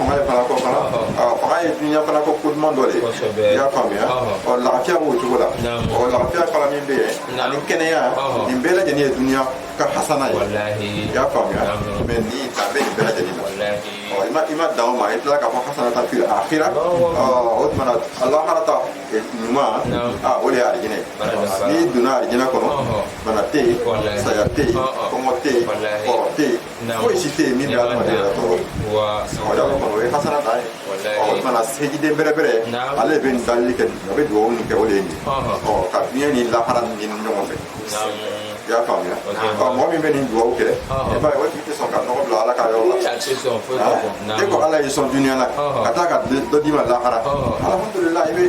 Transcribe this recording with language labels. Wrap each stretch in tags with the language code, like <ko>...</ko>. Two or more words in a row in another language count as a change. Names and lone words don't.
<bm>fanga de fana kɔ fana fanga ye duniya fana kɔ ko duman dɔ de ye i y'a faamuya lafiya b'o cogo la lafiya fana min bɛ yen ani kɛnɛya nin bɛɛ lajɛlen ye duniya ka hasana ye i y'a faamuya mɛ ni dan bɛ nin bɛɛ lajɛlen na i ma dan o ma i tilala k'a fɔ</bm> <ar>حسنة في الآخرة</ar> <bm>o tuma na laharata ɲuman o de ye alijinɛ n'i donna alijinɛ kɔnɔ bana tɛ yen saya tɛ yen kɔngɔ tɛ yen kɔrɔ tɛ yen foyi si tɛ yen min bɛ adamaden yɛrɛ tɔɔrɔ y'a kɔnɔ o ye hasanatan ye o tuma na hejiden bɛrɛbɛrɛ ale bɛ nin dalili kɛ a bɛ dugawu nin kɛ o de ye nin ye ka diɲɛ ni lahara ɲini ɲɔgɔn fɛ i y'a faamuya mɔgɔ min bɛ nin dugawu kɛ i b'a ye o tigi tɛ sɔn ka nɔgɔ bila ala ka yɔrɔ la e ko ala y'i sɔn duniya la ka taa ka dɔ d'i ma lahara alhamdulillah</bm>